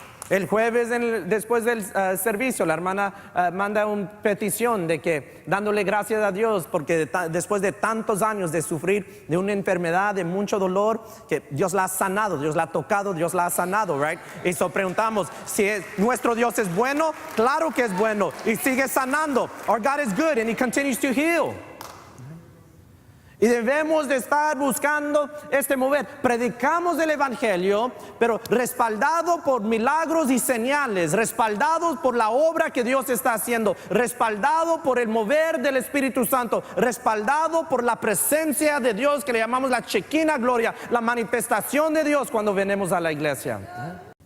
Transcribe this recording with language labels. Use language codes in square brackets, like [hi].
[es] El jueves, después del servicio, la hermana manda una petición de que, dándole gracias a Dios, porque después de tantos años de sufrir de una enfermedad, de mucho dolor, que Dios la ha sanado, Dios la ha tocado, Dios la ha sanado, right? Y preguntamos, si nuestro Dios es bueno, claro que es bueno, y sigue sanando. [en] Our God is good and He continues to heal. [es] Y debemos de estar buscando mover. Predicamos el evangelio, pero respaldado por milagros y señales, respaldados por la obra que Dios está haciendo, respaldado por el mover del Espíritu Santo, respaldado por la presencia de Dios que le llamamos la Shekinah gloria, la manifestación de Dios cuando venimos a la iglesia.